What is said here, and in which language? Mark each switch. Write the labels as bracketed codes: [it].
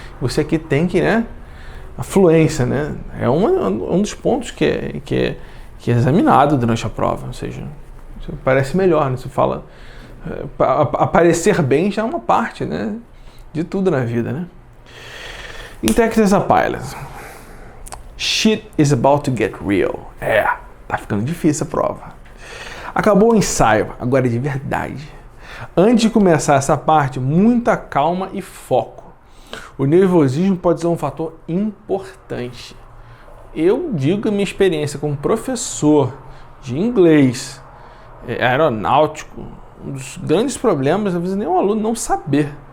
[pt] Você aqui tem que, né? A fluência, né? É um dos pontos que é examinado durante a prova, ou seja, você parece melhor, né? Você fala. Aparecer bem já é uma parte, né? De tudo na vida, né? [en] Interacting as a pilot. Shit is about to get real. [pt] Tá ficando difícil a prova. Acabou o ensaio, agora é de verdade. Antes de começar essa parte, muita calma e foco. O nervosismo pode ser um fator importante. Eu digo a minha experiência como professor de inglês aeronáutico, um dos grandes problemas, às vezes, nem um aluno não saber.